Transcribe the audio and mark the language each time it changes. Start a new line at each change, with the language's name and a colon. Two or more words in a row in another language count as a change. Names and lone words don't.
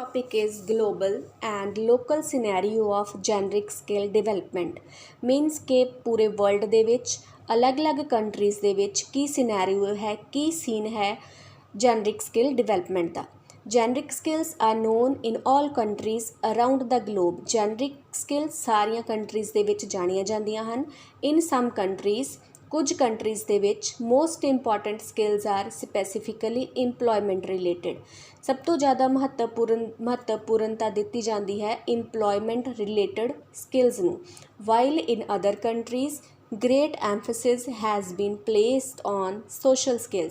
English: topic is global and local scenario of generic skill development.
Punjabi: Means ਕਿ ਪੂਰੇ ਵਰਲਡ ਦੇ ਵਿੱਚ ਅਲੱਗ-ਅਲੱਗ ਕੰਟਰੀਜ਼ ਦੇ ਵਿੱਚ ਕੀ ਸਿਨੈਰੀਓ ਹੈ, ਕੀ ਸੀਨ ਹੈ
English: generic skill development
Punjabi: ਦਾ।
English: Generic skills are known in all countries around the globe. Generic skills
Punjabi: ਸਾਰੀਆਂ ਕੰਟਰੀਜ਼ ਦੇ ਵਿੱਚ ਜਾਣੀਆਂ ਜਾਂਦੀਆਂ ਹਨ।
English: In some countries,
Punjabi: ਕੁਝ ਕੰਟਰੀਜ਼ ਦੇ ਵਿੱਚ
English: most important skills are specifically employment related.
Punjabi: ਸਭ ਤੋਂ ਜ਼ਿਆਦਾ ਮਹੱਤਵਪੂਰਨਤਾ ਦਿੱਤੀ ਜਾਂਦੀ ਹੈ
English: employment related skills
Punjabi: ਨੂੰ।
English: while in other countries great emphasis has been placed on social skills.